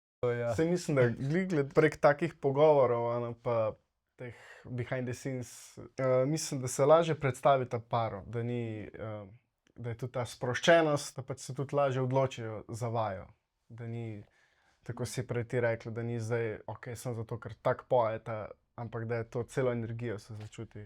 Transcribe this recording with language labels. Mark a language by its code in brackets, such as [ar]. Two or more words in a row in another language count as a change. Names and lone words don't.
[sl] Ja. Se mislim, da gled prek takih pogovorov, pa teh [en] behind the scenes, [sl] mislim, da se lažje predstavi ta paro, da ni, da je tudi ta sproščenost, da pač se tudi lažje odločijo za vajo. Da ni, tako si prej ti rekla, da ni zdaj, ok, sem zato, ker tako pojeta, ampak da je to celo energijo se začuti.